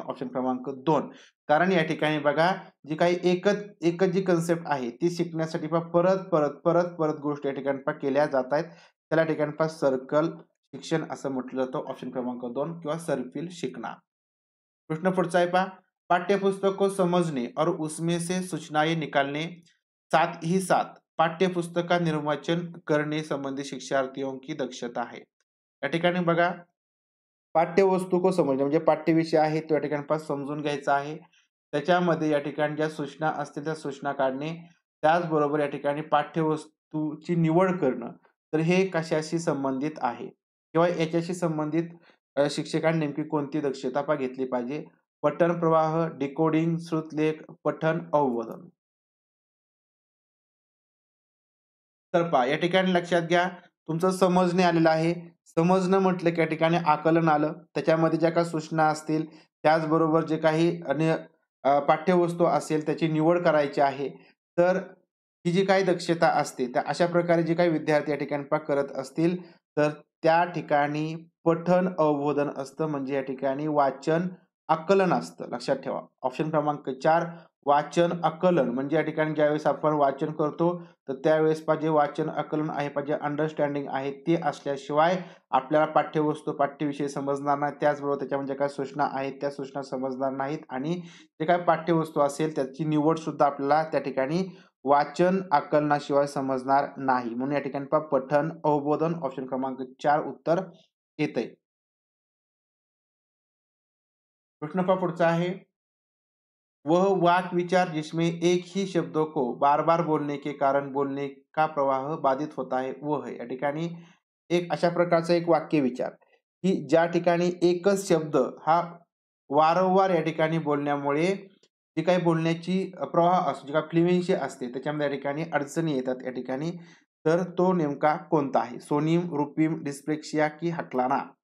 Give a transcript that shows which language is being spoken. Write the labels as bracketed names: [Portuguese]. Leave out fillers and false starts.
[Marathi] Option क्रमांक 2. कारण या ठिकाणी बघा, जी काही एकच जी कन्सेप्ट आहे ती शिकण्यासाठी परत गोष्टी या ठिकाणी केल्या जात आहेत. त्याला ठिकाणी सर्कल शिक्षण असं म्हटलं जातं. ऑप्शन क्रमांक 2 किंवा सर्पिल शिकणं. प्रश्न पुढचा आहे पहा. [Hindi] पाठ्यपुस्तक को समझने और उसमें से सूचनाएं निकालने, साथ ही साथ पाठ्यपुस्तक का निर्वाचन करणे संबंधी शिक्षार्थियों की दक्षता है. [Marathi] या ठिकाणी बघा, पाठ्यवस्तू को समजणे म्हणजे पाठ्यविषय आहे तो या ठिकाणी समजून घ्यायचा आहे. त्याच्यामध्ये या ठिकाणी ज्या सूचना असतील त्या सूचना काढणे. त्याचबरोबर या ठिकाणी पाठ्यवस्तूची निवड करणं. तर हे कशाशी संबंधित आहे? किंवा याच्याशी संबंधित शिक्षकांनी नेमकी कोणती दक्षता घेतली पाहिजे? पठण प्रवाह, डिकोडिंग, श्रुतलेख, पठण, अवबोधन. तर पहा या ठिकाणी लक्षात घ्या, तुमचं समजणे आलेलं आहे. समजणं म्हटलं की या ठिकाणी आकलन आलं. त्याच्यामध्ये ज्या काही सूचना असतील, त्याचबरोबर जे काही पाठ्यवस्तू असेल त्याची निवड करायची आहे. तर ही जी काही दक्षता असते, त्या अशा प्रकारे जे काही विद्यार्थी या ठिकाणी करत असतील, तर त्या ठिकाणी पठण अवबोधन असतं. म्हणजे या ठिकाणी वाचन, आकलन असतं. लक्षात ठेवा. ऑप्शन क्रमांक 4 वाचन, आकलन म्हणजे या ठिकाणी ज्यावेळेस आपण वाचन करतो, तर त्यावेळेस जे वाचन आकलन आहे, जे अंडरस्टँडिंग आहे ते असल्याशिवाय आपल्याला पाठ्यवस्तू, पाठ्यविषय समजणार नाही. त्याचबरोबर त्याच्यामध्ये काय सूचना आहेत, त्या सूचना समजणार नाहीत आणि जे काही पाठ्यवस्तू असेल त्याची निवड सुद्धा आपल्याला त्या ठिकाणी वाचन, आकलनाशिवाय समजणार नाही. म्हणून या ठिकाणी पठण, अवबोधन ऑप्शन क्रमांक 4 उत्तर येतंय. प्रश्न पुढचा आहे. [Hindi] वह वाक विचार जिसमें एक ही शब्दों को बार बार बोलने के कारण बोलने का प्रवाह बाधित होता है वो है. [Marathi] या ठिकाणी एक अशा प्रकारचा एक वाक्य विचार की ज्या ठिकाणी एकच शब्द हा वारंवार या ठिकाणी बोलण्यामुळे जी काही बोलण्याची प्रवाह असतो, जी काही फ्लुएन्सी असते त्याच्यामध्ये या ठिकाणी अडचणी येतात या ठिकाणी. तर तो नेमका कोणता आहे? [Hindi] सोनिम, रुपीम, डिस्प्लेक्सिया की हकलाना?